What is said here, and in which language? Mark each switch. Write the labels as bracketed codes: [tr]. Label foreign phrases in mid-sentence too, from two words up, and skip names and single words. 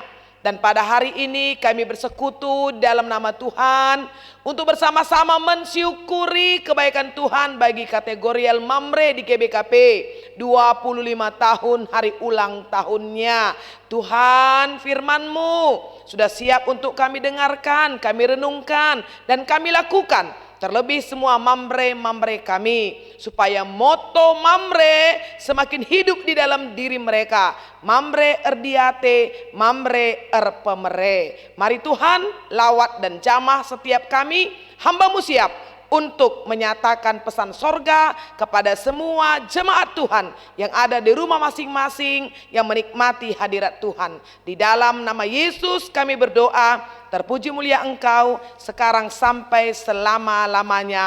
[id] Dan pada hari ini kami bersekutu dalam nama Tuhan untuk bersama-sama mensyukuri kebaikan Tuhan bagi kategori El Mamre di GBKP 25 tahun hari ulang tahunnya. Tuhan, firman-Mu sudah siap untuk kami dengarkan, kami renungkan, dan kami lakukan. Terlebih semua mamre-mamre kami, supaya moto mamre semakin hidup di dalam diri mereka. [btx] Mamre erdiate, mamre erpemere. [id] Mari Tuhan, lawat dan jamah setiap kami, hamba-Mu siap untuk menyatakan pesan sorga kepada semua jemaat Tuhan yang ada di rumah masing-masing yang menikmati hadirat Tuhan. Di dalam nama Yesus kami berdoa, terpuji mulia Engkau sekarang sampai selama-lamanya.